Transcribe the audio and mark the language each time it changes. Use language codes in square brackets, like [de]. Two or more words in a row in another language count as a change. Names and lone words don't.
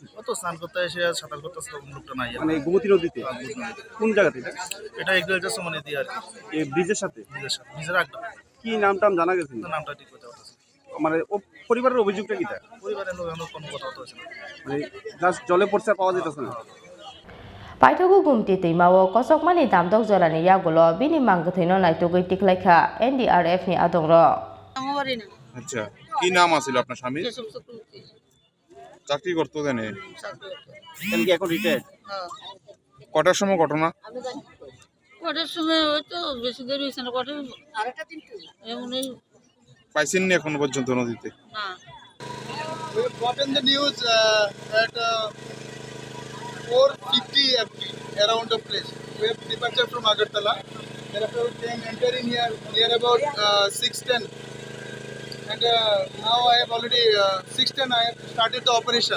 [bn] তো স্নান করতে এসে সাঁতার করতেছে তখন লোকটা নাই মানে গোমতী নদীতে কোন জায়গাতে এটা এগ্রিকালচার সম্মানে দিয়ে আর কি এই ব্রিজের সাথে নিজের একটা কি নামটাম জানা গেছে নামটা ঠিক করতে পারতেছে মানে ও পরিবারের অভিযোগটা কি তা পরিবারের লোক এখন কোনো কথা হচ্ছে না মানে জাস্ট জলে পড়ছে পাওয়া যেতেছে না [trp] Paitago Gumati Twimao Kochogmani Damdok Jorani Yagulo Bini Mangthino Naitugui Tiklaika NDRF ni Adongrok [bn] আচ্ছা কি নাম আছিল আপনার স্বামী চাকরি করতো জানে কেন কি এখন রিটায়ার্ড কটার সময় ঘটনা কটার সময় হয়তো বেশি দেরি হয়েছে না কটা আরেকটা দিন এমনই পাইছেন নি এখনো পর্যন্ত নদীতে না [en] We have gotten the news at 4:50 around the place. We have departure from Agartala. Thereafter we came entering here near about 6:10. And now I have already 6:10 I have started the operation.